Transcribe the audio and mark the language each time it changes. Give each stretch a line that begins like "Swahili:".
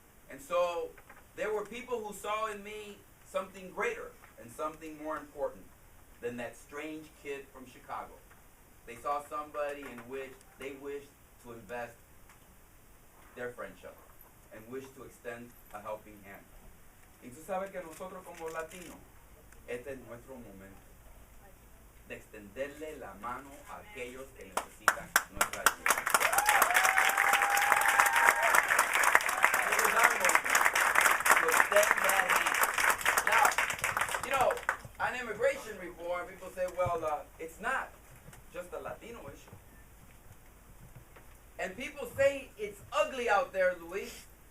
English: And so there were people who saw in me something greater and something more important than that strange kid from Chicago. They saw somebody in which they wished to invest their friendship and wished to extend a helping hand.
Spanish: Y tú sabes que nosotros como latinos, este es nuestro momento de extenderle la mano a aquellos que necesitan nuestra ayuda.
English: It is our moment to extend that hand. Now, you know, on immigration reform, people say, well, it's not just a Latino issue. And people say it's ugly out there, Luis,